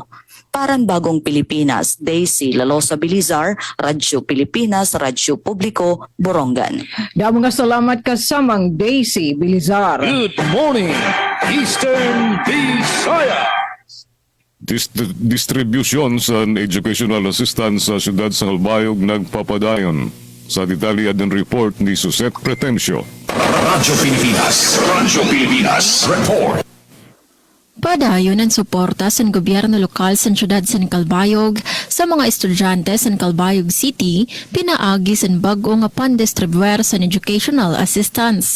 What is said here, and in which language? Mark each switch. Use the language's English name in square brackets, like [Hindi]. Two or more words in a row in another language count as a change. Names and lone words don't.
[Waray] Paran Bagong Pilipinas, Daisy Lalosa Bilizar, Radyo Pilipinas, Radyo Publiko, Borongan. Damo nga salamat ka samang Daisy Bilizar. [English] Good morning, Eastern Visayas. [Waray] Distribution sa [English] educational assistance [Waray] sa siyudad sa Calbayog nagpapadayon. Sa detalye din report ni Suset Pretencio. Radyo Pilipinas, report. Padayon ang suporta sa gobyerno lokal sa siyudad San Calbayog sa mga estudyante sa Calbayog City pinaagi sa bago nga pandistribuer sa [English] educational assistance.